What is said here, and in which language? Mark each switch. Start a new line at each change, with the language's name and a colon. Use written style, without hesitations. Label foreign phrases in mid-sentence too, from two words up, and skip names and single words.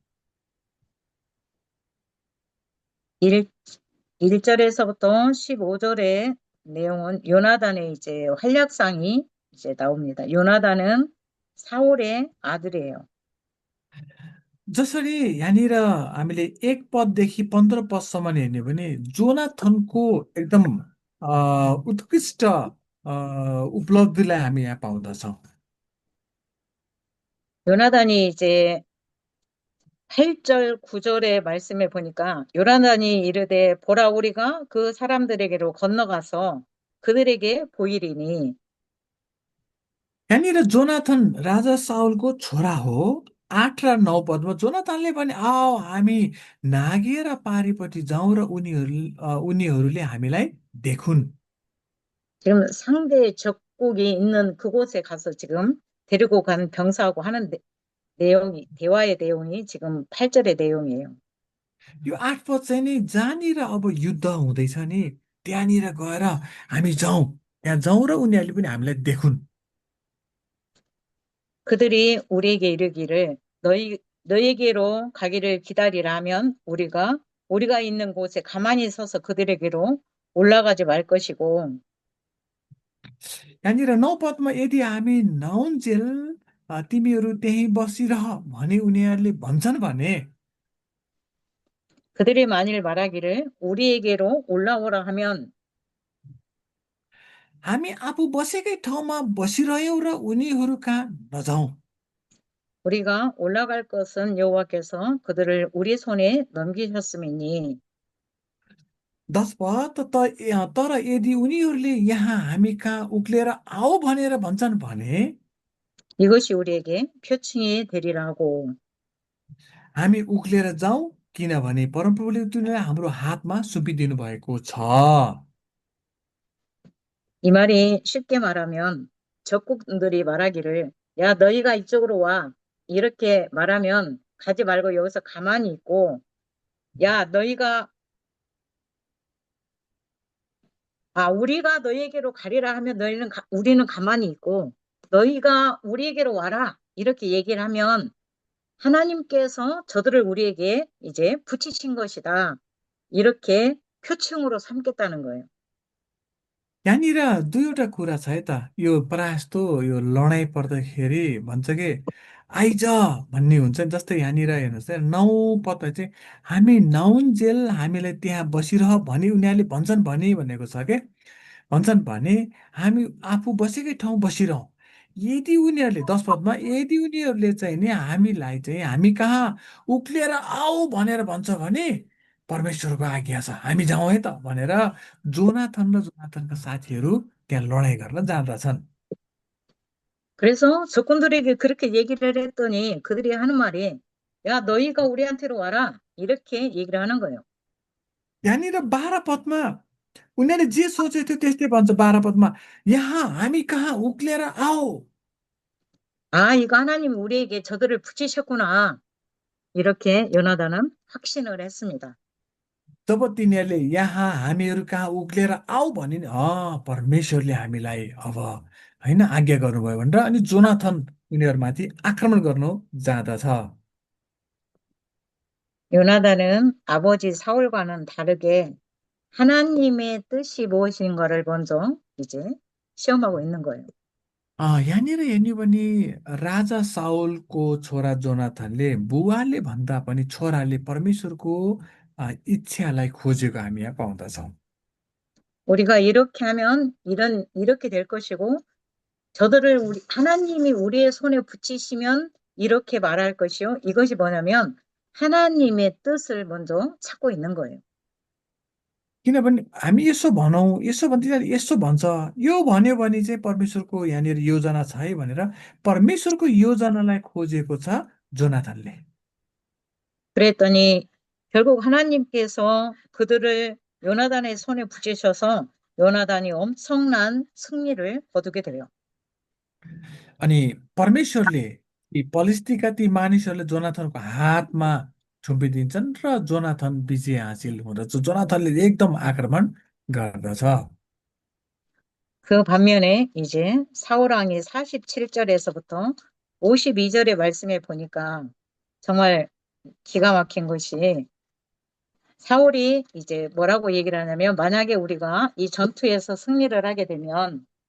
Korean: 1, 1절에서부터 15절의 내용은 요나단의 이제 활약상이 이제 나옵니다. 요나단은 사울의 아들이에요.
Nepali: जसरी यहाँनिर हामीले 1 पददेखि 15 पदसम्म हेर्ने भने जोनाथनको एकदम उत्कृष्ट उपलब्धिलाई हामी यहाँ पाउँदछौँ
Korean: 요나단이 이제 8절, 9절의 말씀에 보니까 요나단이 이르되 보라 우리가 그 사람들에게로 건너가서 그들에게 보이리니
Nepali: यहाँनिर जोनाथन राजा साउलको छोरा हो 8 र 9 पदमा जोनाथनले भने आओ हामी नागेर पारिपट्टि जाउँ र उनीहरूले हामीलाई देखुन्
Korean: 지금 상대 적국이 있는 그곳에 가서 지금 데리고 간 병사하고 하는 내용이 대화의 내용이 지금 8절의 내용이에요.
Nepali: यो 8 पद चाहिँ नि जहाँनिर अब युद्ध हुँदैछ नि त्यहाँनिर गएर हामी जाउँ त्यहाँ जाउँ र उनीहरूले पनि हामीलाई देखुन्
Korean: 그들이 우리에게 이르기를 너희에게로 가기를 기다리라 하면 우리가 있는 곳에 가만히 서서 그들에게로 올라가지 말 것이고
Nepali: यहाँनिर 9 पदमा यदि हामी नहुन्जेल तिमीहरू त्यहीँ बसिरह भने उनीहरूले भन्छन् भने
Korean: 그들이 만일 말하기를 우리에게로 올라오라 하면
Nepali: हामी आफू बसेकै ठाउँमा बसिरह्यौँ र उनीहरू कहाँ नजाउँ
Korean: 우리가 올라갈 것은 여호와께서 그들을 우리 손에 넘기셨음이니
Nepali: 10 पद तर यदि उनीहरूले यहाँ हामी कहाँ उक्लिएर आऊ भनेर भन्छन् भने
Korean: 이것이 우리에게 표징이 되리라 하고
Nepali: हामी उक्लिएर जाउँ किनभने परमप्रभुले तिनीलाई हाम्रो हातमा सुम्पिदिनु भएको छ
Korean: 이 말이 쉽게 말하면 적국들이 말하기를 야 너희가 이쪽으로 와 이렇게 말하면 가지 말고 여기서 가만히 있고 야 너희가 우리가 너희에게로 가리라 하면 우리는 가만히 있고 너희가 우리에게로 와라 이렇게 얘기를 하면 하나님께서 저들을 우리에게 이제 붙이신 것이다. 이렇게 표징으로 삼겠다는 거예요.
Nepali: यहाँनिर दुईवटा कुरा छ है त यो प्रायः जस्तो यो लडाइँ पर्दाखेरि भन्छ कि आइज भन्ने हुन्छ नि जस्तै यहाँनिर हेर्नुहोस् है 9 पद चाहिँ हामी नहुन्जेल हामीलाई त्यहाँ बसिरह भने उनीहरूले भन्छन् भने भनेको छ के भन्छन् भने हामी आफू बसेकै ठाउँ बसिरहँ यदि उनीहरूले 10 पदमा यदि उनीहरूले चाहिँ नि हामीलाई चाहिँ हामी कहाँ उक्लिएर आऊ भनेर भन्छ भने परमेश्वरको आज्ञा छ हामी जाउँ है त भनेर जोनाथन र जोनाथनका साथीहरू त्यहाँ लडाइँ गर्न जाँदछन्
Korean: 그래서 적군들에게 그렇게 얘기를 했더니 그들이 하는 말이 야 너희가 우리한테로 와라 이렇게 얘기를 하는 거예요.
Nepali: यहाँनिर 12 पदमा उनीहरूले जे सोचेको थियो त्यस्तै भन्छ 12 पदमा, यहाँ हामी कहाँ उक्लेर आओ।
Korean: 아, 이거 하나님 우리에게 저들을 붙이셨구나. 이렇게 요나단은 확신을 했습니다.
Nepali: तब तिनीहरूले यहाँ हामीहरू कहाँ उक्लेर आऊ भने नि परमेश्वरले हामीलाई अब होइन आज्ञा गर्नुभयो भनेर अनि जोनाथन उनीहरूमाथि आक्रमण गर्नु जाँदछ।
Korean: 요나단은 아버지 사울과는 다르게 하나님의 뜻이 무엇인가를 먼저 이제 시험하고 있는 거예요.
Nepali: यहाँनिर हेर्ने हो भने राजा साउलको छोरा जोनाथनले बुवाले भन्दा पनि छोराले परमेश्वरको इच्छालाई खोजेको हामी यहाँ पाउँदछौँ।
Korean: 우리가 이렇게 하면 이렇게 될 것이고 저들을 하나님이 우리의 손에 붙이시면 이렇게 말할 것이요. 이것이 뭐냐면 하나님의 뜻을 먼저 찾고 있는 거예요.
Nepali: किनभने हामी यसो भनौँ, यसो भन्दा यसो भन्छ, यो भन्यो भने चाहिँ परमेश्वरको यहाँनिर योजना छ है भनेर परमेश्वरको योजनालाई खोजेको छ जोनाथनले।
Korean: 그랬더니 결국 하나님께서 그들을 요나단의 손에 붙이셔서 요나단이 엄청난 승리를 거두게 돼요.
Nepali: अनि परमेश्वरले ती पलिस्तीका ती मानिसहरूले जोनाथनको हातमा थुम्पिदिन्छन् र जोनाथन विजय हासिल हुँदछ। जोनाथनले एकदम आक्रमण गर्दछ।
Korean: 그 반면에 이제 사울왕이 47절에서부터 52절의 말씀에 보니까 정말 기가 막힌 것이 사울이 이제 뭐라고 얘기를 하냐면 만약에 우리가 이 전투에서 승리를 하게 되면